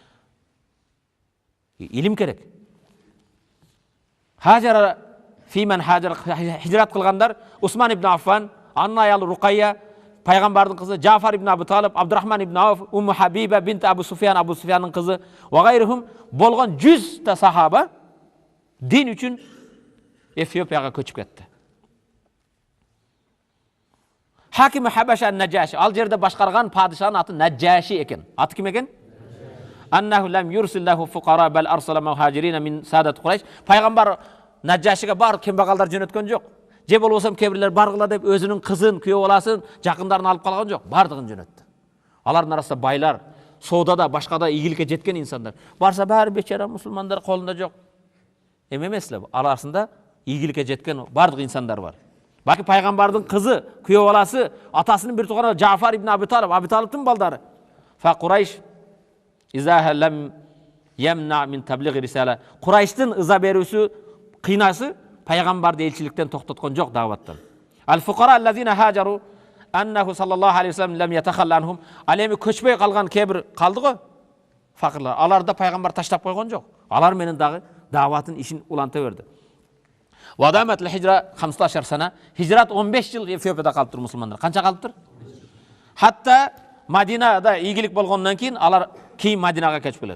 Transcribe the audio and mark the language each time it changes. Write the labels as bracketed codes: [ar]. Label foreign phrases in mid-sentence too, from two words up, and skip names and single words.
[ky] Илим керек. [ar] هاجر فيمن هاجر [ky] хижрат кылгандар Усман ибн Аффан, анын аялы Рукайя, пайгамбардын кызы Джафар ибн Абу Талиб, Абдурахман ибн Ауф, Умму Хабиба бинт Абу Суфиянын кызы [ar] وغيرهم [ky] болгон 100 та сахаба дин үчүн Эфиопияга көчүп кетти. [ar] حاكم الحبشة النجاشي, [ky] ал жерде башкарган падышанын аты Наджаши экен. Аты ким экен? [ar] أنه لم يرسل له فقراء بل أرسل مهاجرين من سادات قريش. [ky] Пайгамбар Наджашига бар кембагалдар жөнөткөн жок. Же болбосом кебирлер баргыла деп өзүнүн кызын, күйөө баласын, жакындарын алып калган жок. Бардыгын жөнөттү. Алардын арасында байлар, соодада, башкада ийгиликке жеткен инсандар. Барса баары бечара мусулмандар колунда жок. Эме эмес эле, арасында ийгиликке жеткен бардык инсандар бар. Баки пайгамбардын кызы, күйөө баласы, атасынын бир тууганы Джафар ибн Абу Талиб, Абу Талибтин балдары. [ar] فقريش إيذاؤها لم يمنع من تبليغ رسالة. [ky] Курайштын ыза берүүсү, кыйнасы пайгамбарды элчиликтен токтоткон жок даваттан. [ar] الفقراء الذين هاجروا أنه صلى الله عليه وسلم لم يتخل عنهم. [ky] Ал эми көчпөй калган кебир калды го? Факырлар. Аларды пайгамбар таштап койгон жок. Алар менен дагы даватын ишин уланта берди. [ar] ودامت الهجرة 15 سنة. [ky] Хижрат 15 жыл Эфиопияда калыптыр мусулмандар. Канча калыптыр? Хатта Мадинада ийгилик болгондон кийин алар кийин Мадинага көчүп келет.